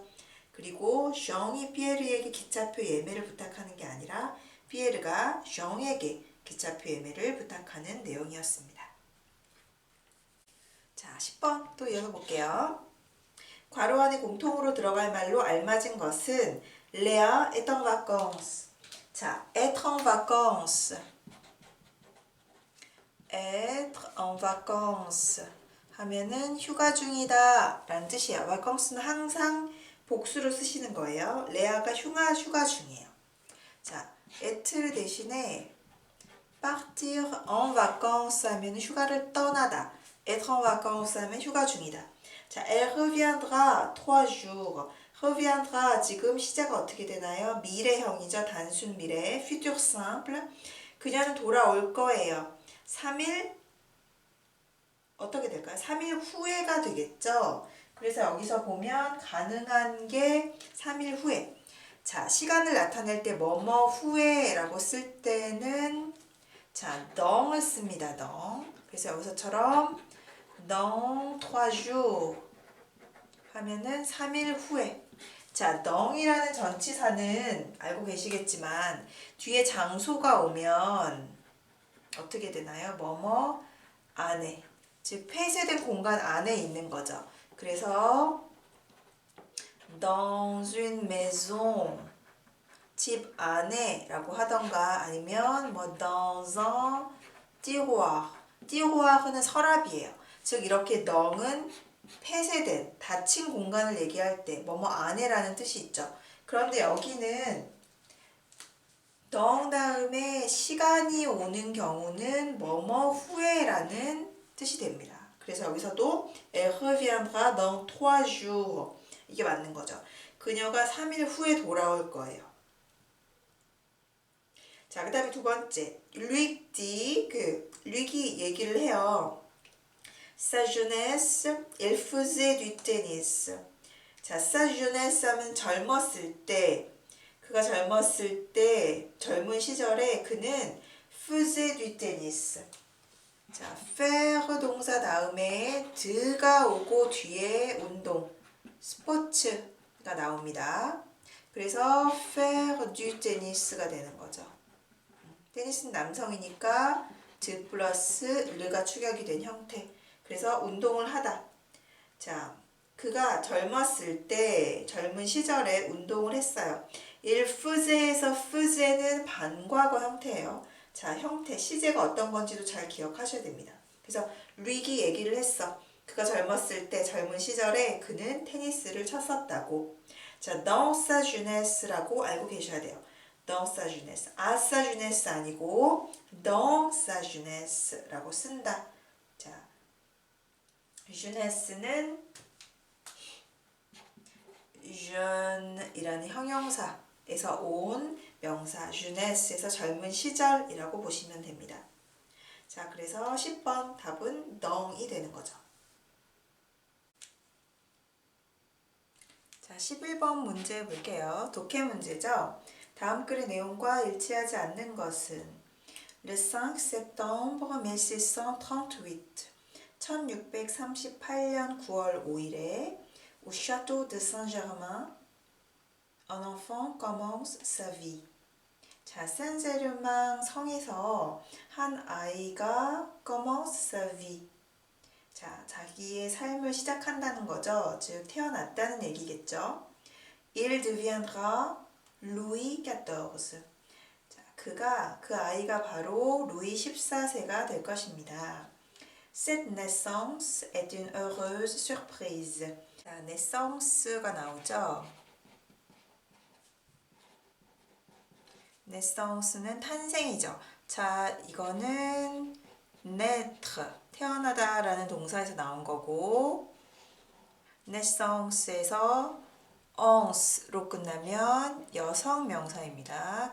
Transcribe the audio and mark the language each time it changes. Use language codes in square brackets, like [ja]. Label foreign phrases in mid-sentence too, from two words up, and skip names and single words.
[ko] 그리고 정이 피에르에게 기차표 예매를 부탁하는 게 아니라 피에르가 정에게 기차표 예매를 부탁하는 내용이었습니다. 자, 10번 또 읽어볼게요. 괄호 안에 공통으로 들어갈 말로 알맞은 것은 [fr] Léa est en vacances. [ko] 자, [fr] être en vacances. être en vacances [ko] 하면은 휴가 중이다 라는 뜻이에요. vacance는 항상 복수로 쓰시는 거예요. 레아가 휴가 중이에요. 자, être 대신에 [fr] partir en vacances [ko] 하면 휴가를 떠나다. [fr] être en vacances [ko] 하면 휴가 중이다. 자, [fr] elle reviendra 3 jours. [ko] reviendra 지금 시제가 어떻게 되나요? 미래형이죠. 단순 미래. [fr] futur simple. [ko] 그녀는 돌아올 거예요. 3일 어떻게 될까요? 3일 후에가 되겠죠. 그래서 여기서 보면 가능한 게 3일 후에. 자, 시간을 나타낼 때 뭐뭐 후에라고 쓸 때는 자, dons을 씁니다. dons. 그래서 여기서처럼 [fr] dans 3 jours [ko] 하면은 3일 후에. 자, dons이라는 전치사는 알고 계시겠지만 뒤에 장소가 오면 어떻게 되나요? 뭐뭐 안에. 즉 폐쇄된 공간 안에 있는 거죠. 그래서 [fr] dans une maison [ko] 집 안에 라고 하던가 아니면 뭐 [fr] dans un tiroir tiroir [ko] 은 서랍이에요. 즉 이렇게 덩은 폐쇄된 닫힌 공간을 얘기할 때 뭐뭐 안에라는 뜻이 있죠. 그런데 여기는 덩 다음에 시간이 오는 경우는 뭐뭐 후에라는 뜻이 됩니다. 그래서 여기서도 [fr] elle reviendra dans 3 jours [ko] 이게 맞는 거죠. 그녀가 3일 후에 돌아올 거예요. 자, 그 다음에 두 번째 루익이 얘기를 해요. [fr] Sa jeunesse, il faisait du tennis. [ko] 자, [fr] sa jeunesse [ko] 하면 젊었을 때 그가 젊었을 때 젊은 시절에 그는 [fr] faisait du tennis. [ko] 자, faire 동사 다음에 드가 오고 뒤에 운동, 스포츠가 나옵니다. 그래서 [fr] faire du tennis [ko] 가 되는 거죠. 테니스는 남성이니까 드 플러스 르가 축약이 된 형태. 그래서 운동을 하다. 자, 그가 젊었을 때 젊은 시절에 운동을 했어요. [fr] il faisait [ko] 에서 faisait는 반과거 형태예요. 자, 형태, 시제가 어떤 건지도 잘 기억하셔야 됩니다. 그래서 루익이 얘기를 했어. 그가 젊었을 때 젊은 시절에 그는 테니스를 쳤었다고. 자, [fr] dans sa jeunesse [ko] 라고 알고 계셔야 돼요. [fr] dans sa jeunesse. à sa jeunesse 아니고 dans sa jeunesse라고 쓴다. [ko] 자, jeunesse는 jeune이라는 형용사에서 온 명사 jeunesse에서 젊은 시절이라고 보시면 됩니다. 자, 그래서 10번 답은 dons이 되는 거죠. 자, 11번 문제 볼게요. 독해 문제죠. 다음 글의 내용과 일치하지 않는 것은 [fr] Le 5 septembre 1638 [ko] 1638년 9월 5일에 [fr] au château de Saint-Germain un enfant commence sa vie. [ko] 자, 센제르맹 성에서 한 아이가 [fr] commence sa vie. [ko] 자, 자기의 삶을 시작한다는 거죠. 즉 태어났다는 얘기겠죠. [fr] Il deviendra Louis XIV. [ko] 자, 그 아이가 바로 루이 14세가 될 것입니다. [fr] Cette naissance est une heureuse surprise. [ko] 자, naissance가 나오죠. naissance는 탄생이죠. 자, 이거는 naître, 태어나다라는 동사에서 나온 거고 naissance에서 once로 끝나면 여성 명사입니다.